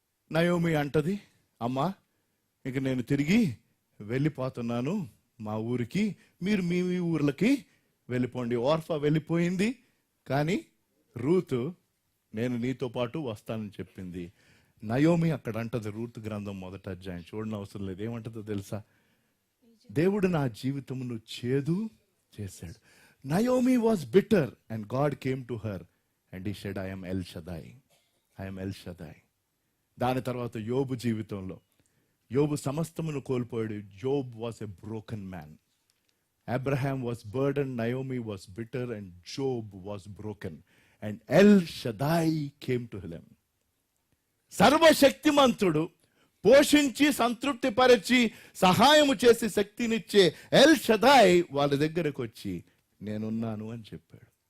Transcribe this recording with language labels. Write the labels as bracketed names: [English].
[Telugu] Naomi అంటది, అమ్మా ఇక నేను తిరిగి వెళ్ళిపోతున్నాను మా ఊరికి, మీరు మీ ఊర్లకి వెళ్ళిపోండి. ఓర్ఫా వెళ్ళిపోయింది, కానీ రూతు నేను నీతో పాటు వస్తానని చెప్పింది. నయోమి అక్కడ అంటది, రూత్ గ్రంథం 1వ అధ్యాయం, చూడని అవసరం లేదు, ఏమంటదో తెలుసా? దేవుడు నా జీవితమును చేదు చేశాడు. [English] Naomi was bitter and God came to her and he said, I am El Shaddai. I am El Shaddai. [Telugu] దాని తర్వాత యోబు జీవితంలో, యోబు సమస్తమును కోల్పోయాడు. [English] Job was a broken man. Abraham was burden, Naomi was bitter and Job was broken. And El Shaddai came to him. [Telugu] సర్వశక్తిమంతుడు, పోషించి సంతృప్తిపరిచి సహాయము చేసి శక్తినిచ్చే ఎల్ షదాయ్ వాళ్ళ దగ్గరకు వచ్చి నేనున్నాను అని చెప్పాడు.